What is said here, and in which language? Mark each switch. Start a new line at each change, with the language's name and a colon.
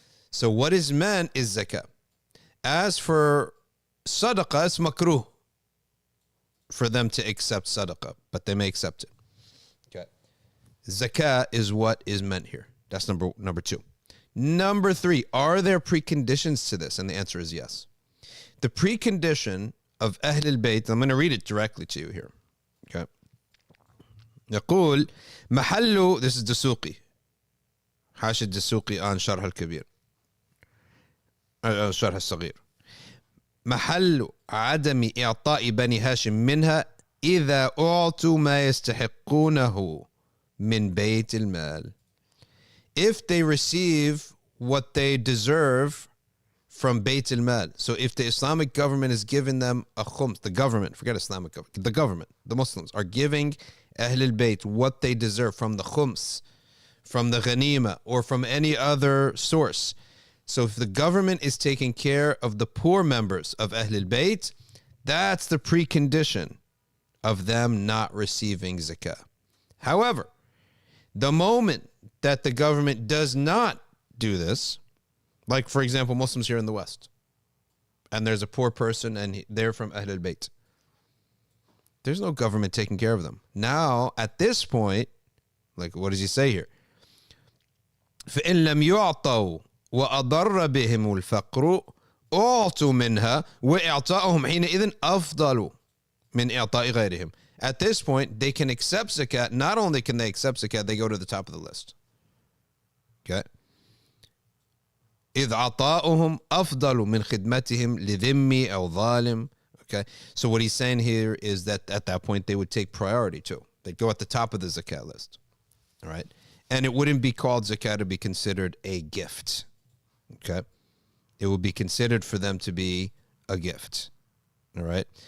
English: So what is meant is zakah. As for sadaqah, it's makruh for them to accept sadaqah, but they may accept it. Okay. Zakah is what is meant here. That's number two. Number three, are there preconditions to this? And the answer is yes. The precondition of Ahl al-Bayt, I'm going to read it directly to you here. Okay.
Arabic: يقول محل,
English: this is Dasuqi,
Arabic: حاشد Dasuqi عن شرح الكبير, شرح الصغير. محل عدم إعطاء بني هاشم منها إذا أعطوا ما يستحقونه من بيت المال.
English: If they receive what they deserve from Bayt al-Mal. So if the Islamic government is giving them a khums, the government, forget Islamic government, the government, the Muslims are giving Ahl al-Bayt what they deserve from the khums, from the ghanima, or from any other source. So if the government is taking care of the poor members of Ahl al-Bayt, that's the precondition of them not receiving zakah. However, the moment that the government does not do this, like, for example, Muslims here in the West, and there's a poor person and they're from Ahl al-Bayt, there's no government taking care of them. Now, at this point, Like, what does he say here?
Arabic: فإن لم يعطوا وأضر بهم الفقر أعطوا منها وإعطائهم حينئذ أفضل من إعطاء غيرهم.
English: At this point, they can accept zakat. Not only can they accept zakat, they go to the top of the list. Okay?
Arabic: إذ عطاؤهم أفضل من خدمتهم لذمي أو ظالم.
English: Okay? So what he's saying here is that at that point, they would take priority too. They'd go at the top of the zakat list. All right? And it wouldn't be called zakat to be considered a gift. Okay? It would be considered for them to be a gift. All right?